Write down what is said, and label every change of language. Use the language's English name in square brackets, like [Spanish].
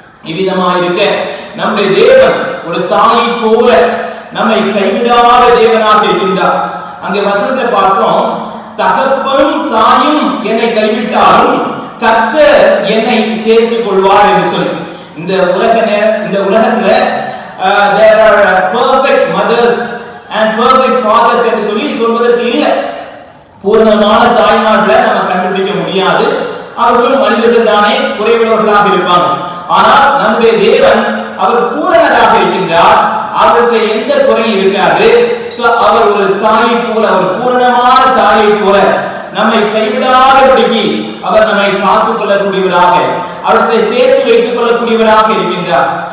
[Tamil] இவ்விதமாயிருக்க நம்முடைய தேவன் ஒரு தாயை போல நம்மை கைவிடாத தேவனாக இருக்கின்றார். அங்கே வசனத்தை பார்த்தோம், தகப்பனும் தாயும் என்னை கைவிட்டாலும் கர்த்தர் என்னை சேர்த்துக் கொள்வார் என்று சொல்லி. இந்த உலகத்துல [English] there are perfect mothers and perfect fathers [Tamil] என்று சொல்லி சொல்வதற்கு இல்லை. பூர்ணமான தாய்மார்களை நம்ம கண்டுபிடிக்க முடியாது. அவர்களும் மனிதர்கள் தானே, குறைவுள்ளவர்களாக இருப்பாங்க. ஆனால் நம்முடைய தேவன் அவர் பூரணராக இருக்கின்றார். அவருக்கு எந்த குறையும் இருக்காது. சோ அவர் ஒரு தாயை போல, ஒரு பூரணமான தாயை போல நம்மை கைவிடாதபடிக்கு அவர் நம்மை காத்துக் கொள்ளக்கூடியவராக, அவர்களை சேர்த்து வைத்துக் கொள்ளக்கூடியவராக இருக்கின்றார்.